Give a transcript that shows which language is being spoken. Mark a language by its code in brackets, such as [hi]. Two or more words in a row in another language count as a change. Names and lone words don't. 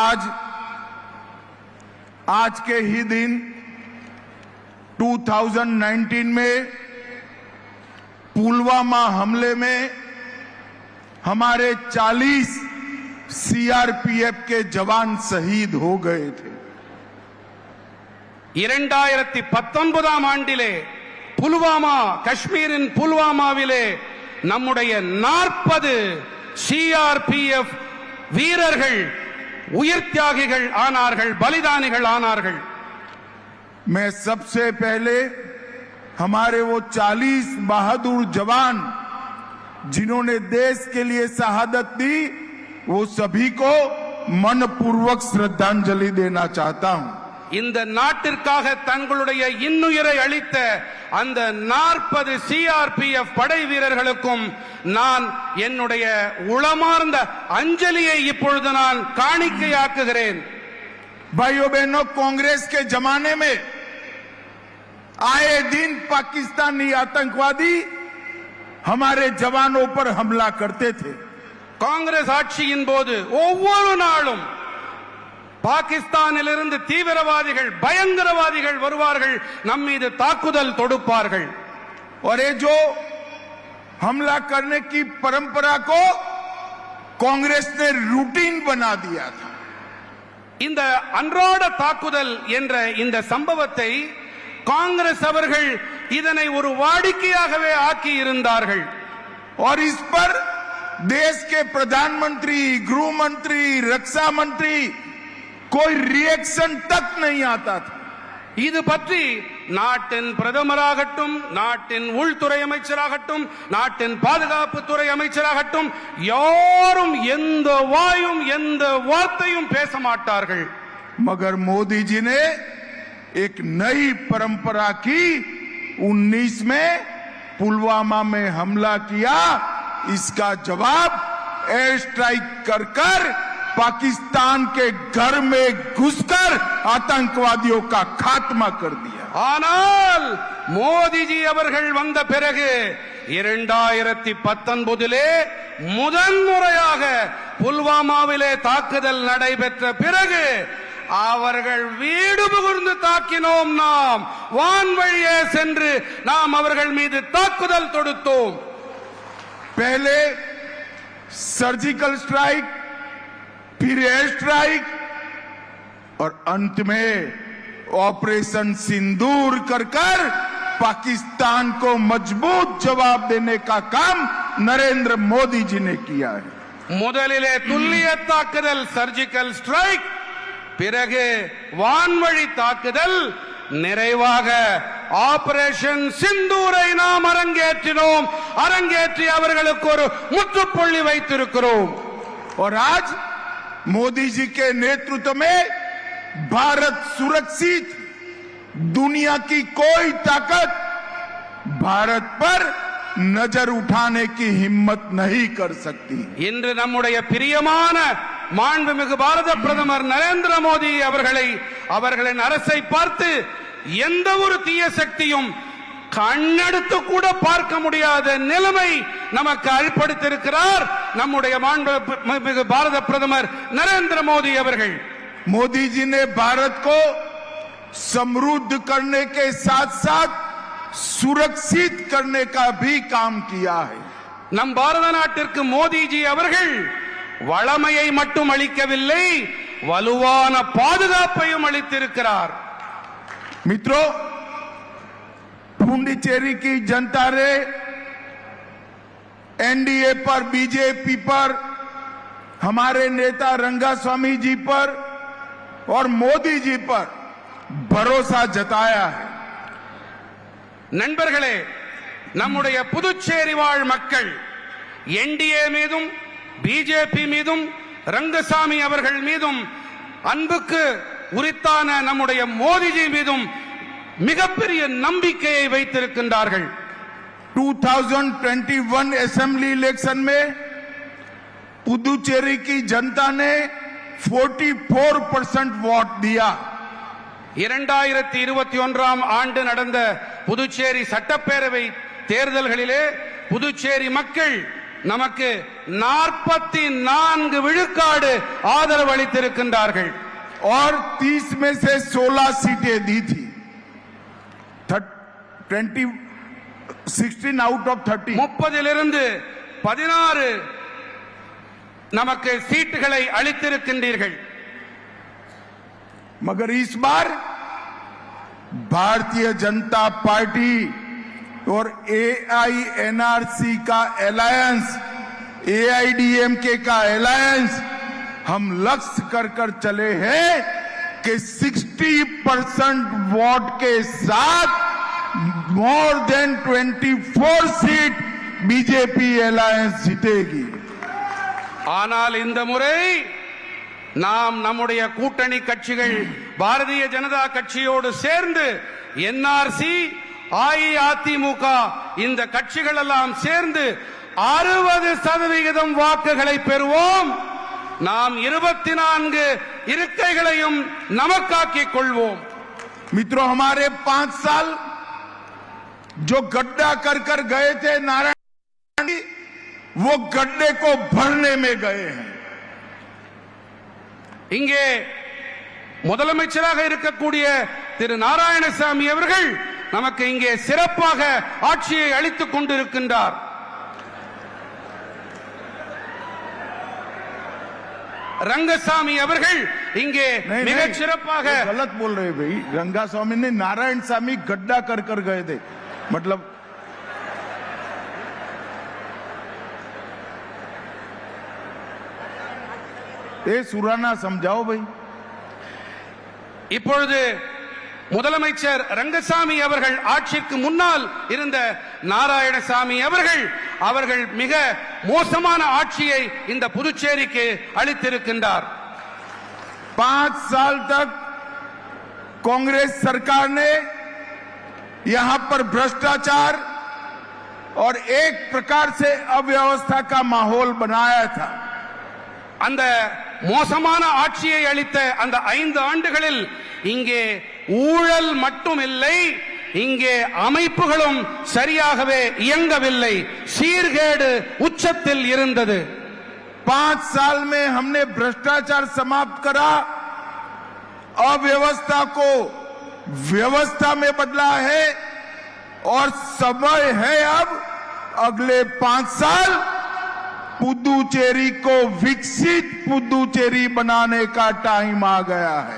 [hi] आज के ही दिन 2019 में पुलवामा हमले में हमारे 40 सीआरपीएफ के जवान शहीद हो गए थे। [ta] 2019 ஆண்டிலே புல்வாமா காஷ்மீரின் புல்வாமாவிலே நம்முடைய 40 சிஆர்பிஎஃப் வீரர்கள் உயிர் தியாகிகள் ஆனார்கள், பலிதானிகள் ஆனார்கள்। [hi] मैं सबसे पहले हमारे वो 40 बहादुर जवान जिन्होंने देश के लिए शहादत दी, वो सभी को मनपूर्वक श्रद्धांजलि देना चाहता हूं। [ta] இந்த நாட்டிற்காக தங்களுடைய இன்னுயிரை அளித்த அந்த 40 சிஆர்பிஎஃப் படை வீரர்களுக்கும் நான் என்னுடைய உளமார்ந்த அஞ்சலியை இப்பொழுது நான் காணிக்கையாக்குகிறேன்। [hi] भाइयों बहनों, कांग्रेस के जमाने में आए दिन पाकिस्तानी आतंकवादी हमारे जवानों पर हमला करते थे। [ta] காங்கிரஸ் ஆட்சியின் போது ஒவ்வொரு நாளும் பாகிஸ்தானிலிருந்து தீவிரவாதிகள், பயங்கரவாதிகள் வருவார்கள், நம் மீது தாக்குதல் தொடுப்பார்கள்। [hi] और ये जो हमला करने की परंपरा को कांग्रेस ने रूटीन बना दिया था। [ta] இந்த அன்றாட தாக்குதல் என்ற இந்த சம்பவத்தை காங்கிரஸ் அவர்கள் இதனை ஒரு வாடிக்கையாகவே ஆக்கி இருந்தார்கள்। [hi] और इस पर देश के प्रधानमंत्री, गृह मंत्री, रक्षा मंत्री कोई रिएक्शन तक नहीं आता था। [ta] இது பற்றி நாட்டின் பிரதமராகட்டும், நாட்டின் உள்துறை அமைச்சராகட்டும், நாட்டின் பாதுகாப்புத்துறை அமைச்சராகட்டும் யாரும் எந்த வாயும் எந்த வார்த்தையும் பேச மாட்டார்கள்। [hi] मगर मोदी जी ने एक नई परंपरा की। 19 में पुलवामा में हमला किया, इसका जवाब [en] air strike [hi] कर पाकिस्तान के घर में घुसकर आतंकवादियों का खात्मा कर दिया। [ta] ஆனால் மோடிஜி அவர்கள் வந்த பிறகு 2019 முதன்முறையாக புல்வாமாவிலே தாக்குதல் நடைபெற்ற பிறகு அவர்கள் வீடு புகுந்து தாக்கினோம்। நாம் வான்வழியே சென்று நாம் அவர்கள் மீது தாக்குதல் தொடுத்தோம்। [hi] पहले [en] surgical strike, [hi] फिर [en] air strike [hi] और अंत में ऑपरेशन सिंदूर कर पाकिस्तान को मजबूत जवाब देने का काम नरेंद्र मोदी जी ने किया है। [ta] முதலிலே துல்லிய தாக்குதல் [en] surgical strike, [ta] பிறகு வான்வழி தாக்குதல், நிறைவாக ஆபரேஷன் சிந்தூரை நாம் அரங்கேற்றினோம்। அரங்கேற்றி அவர்களுக்கு ஒரு முற்றுப்புள்ளி வைத்திருக்கிறோம்। [hi] और आज मोदी जी के नेतृत्व में भारत सुरक्षित, दुनिया की कोई ताकत भारत पर नजर उठाने की हिम्मत नहीं कर सकती। [ta] இன்று நம்முடைய பிரியமான மாண்புமிகு பாரத பிரதமர் நரேந்திர மோடி அவர்களின் அரசை பார்த்து எந்த ஒரு தீய சக்தியும் கண்ணெடுத்து கூட பார்க்க முடியாத நிலைமை நமக்கு ஏற்படுத்தியிருக்கிறார் நம்முடைய மாண்புமிகு பாரத பிரதமர் நரேந்திர மோடி அவர்கள்। [hi] मोदी जी ने भारत को समृद्ध करने के साथ साथ सुरक्षित करने का भी काम किया है। [ta] நம் பாரத நாட்டிற்கு மோடிஜி அவர்கள் வளமையை மட்டும் அளிக்கவில்லை, வலுவான பாதுகாப்பையும் அளித்திருக்கிறார்। [hi] मित्रों, पुडुचेरी की जनता ने एनडीए पर, बीजेपी पर, हमारे नेता रंगास्वामी जी पर और मोदी जी पर भरोसा जताया है। [ta] நண்பர்களே, நம்முடைய புதுச்சேரி வாழ் மக்கள் என்டிஏ மீதும், பிஜேபி மீதும், ரங்கசாமி அவர்கள் மீதும், அன்புக்கு உரித்தான நம்முடைய மோடிஜி மீதும் மிகப்பெரிய நம்பிக்கையை வைத்திருக்கின்றார்கள்। [hi] 2021 [en] assembly election [hi] में पुदुचेरी की जनता ने 44% वोट दिया। [ta] 2021 ஆண்டு நடந்த புதுச்சேரி சட்டப்பேரவை தேர்தல்களிலே புதுச்சேரி மக்கள் நமக்கு 44 விழுக்காடு ஆதரவு அளித்திருக்கின்றார்கள். [hi] और 30 में से 16 सीटें दी थी. [en] 16 out of 30. [ta] 30 16 நமக்கு சீட்டுகளை அளித்திருக்கின்றீர்கள். [hi] मगर इस बार भारतीय जनता पार्टी और AINRC का अलायंस, AIDMK का अलायंस हम लक्ष्य कर चले हैं कि 60% वोट के साथ [en] more than 24 seat [hi] बीजेपी अलायंस जीतेगी. [ta] ஆனால் இந்த முறை நாம் நம்முடைய கூட்டணி கட்சிகள் பாரதிய ஜனதா கட்சியோடு சேர்ந்து NRC, அஇஅதிமுக இந்த கட்சிகள் எல்லாம் சேர்ந்து 60% வாக்குகளை பெறுவோம். நாம் 24 இருக்கைகளையும் நமக்காக்கிக் கொள்வோம். [hi] मित्रों, हमारे 5 साल जो गड्ढा कर गए थे नारायण, वो गड्ढे को भरने में गए हैं. [ta] இங்கே முதலமைச்சராக இருக்கக்கூடிய திரு நாராயணசாமி அவர்கள் நமக்கு இங்கே சிறப்பாக ஆட்சியை அளித்துக் கொண்டிருக்கின்றார். रंगसामी அவர்கள் இங்கே மிகச் சிறப்பாக [hi] गलत बोल रहे भाई. रंगास्वामी ने नारायण स्वामी गड्ढा कर गए थे, मतलब ये सुराना समझाओ भाई. [ta] இப்பொழுது முதலமைச்சர் ரங்கசாமி அவர்கள் ஆட்சிக்கு முன்னால் இருந்த நாராயணசாமி அவர்கள் மிக மோசமான ஆட்சியை இந்த புதுச்சேரிக்கு அளித்திருக்கின்றார். [hi] 5 साल तक कांग्रेस सरकार ने यहां पर भ्रष्टाचार और एक प्रकार से अव्यवस्था का माहौल बनाया था. [ta] அந்த மோசமான ஆட்சியை அளித்த அந்த 5 ஆண்டுகளில் இங்கே ஊழல் மட்டுமில்லை, இங்கே அமைப்புகளும் சரியாகவே இயங்கவில்லை, சீர்கேடு உச்சத்தில் இருந்தது. [hi] 5 साल में हमने भ्रष्टाचार समाप्त करा, अव्यवस्था को व्यवस्था में बदला है और समय है अब अगले 5 साल पुदुचेरी को विकसित पुदुचेरी बनाने का टाइम आ गया है.